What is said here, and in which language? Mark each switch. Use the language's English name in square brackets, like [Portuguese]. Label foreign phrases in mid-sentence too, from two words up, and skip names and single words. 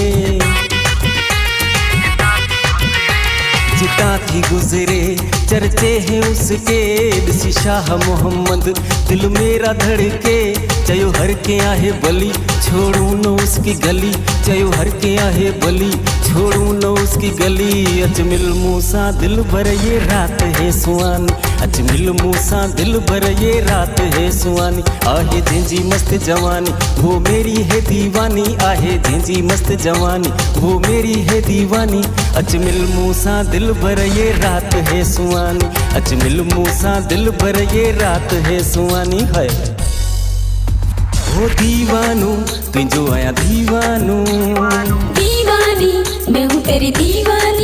[Sindhi] जिता थी [Hindi] गुजरे चर्चे हैं उसके। ॾिसी शाह मोहम्मद दिल मेरा धड़के, [Sindhi] चयो हर के आहे बली [Hindi] छोड़ू न उसकी गली, [Sindhi] चयो हर के आहे बली [Hindi] छोड़ू न उसकी गली। [Sindhi] अच मिल [Hindi] मूसा दिल भर ये रात है सुहानी, [Sindhi] अच मिल [Hindi] मूसा दिल भर ये रात है सुहानी। [Sindhi] आहे जंहिंजी [Hindi] मस्त जवानी वो मेरी है दीवानी, [Sindhi] आहे जंहिंजी [Hindi] मस्त जवानी वो मेरी है दीवानी। [Sindhi] अच मिल [Hindi] मूसा दिल भर ये रात है सुहानी, [Sindhi] अच मिल [Hindi] मूसा दिल भर ये रात है सुहानी। [Sindhi] है हो दीवानू तुझो आया दीवानू, [Hindi] दीवानी मैं हूँ तेरी दीवानी,